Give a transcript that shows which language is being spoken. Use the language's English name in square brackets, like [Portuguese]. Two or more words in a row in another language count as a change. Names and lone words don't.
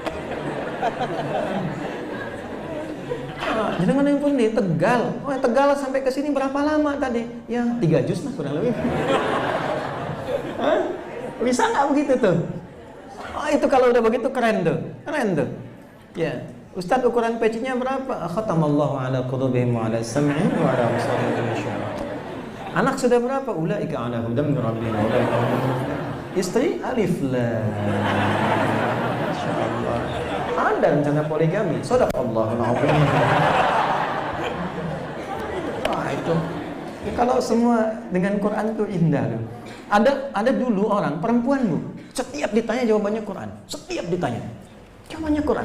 [Indonesian] Jangan yang pun di Tegal. Oh Tegal sampai ke sini berapa lama tadi? Ya 3 juz lah kurang lebih. Hah? Bisa nggak begitu tuh? Oh itu kalau udah begitu keren tuh. Keren tuh. Ya. Ustaz ukuran pecinya berapa? [Arabic] ختم الله على قلوبهم وعلى سمعهم وعلى أبصارهم غشاوة. [Indonesian] Anak sudah berapa? [Arabic] أولئك على هدى من ربهم وأولئك هم المفلحون. [Indonesian] Istri [Arabic] ألف لام. [Indonesian] Masyaallah. Ada rencana poligami. [Arabic] صدق الله العظيم. [Indonesian] Wah itu. Ya, kalau semua dengan Quran itu indah loh. Ada dulu orang perempuan Bu, setiap ditanya jawabannya Quran. Setiap ditanya. Jawabannya Quran.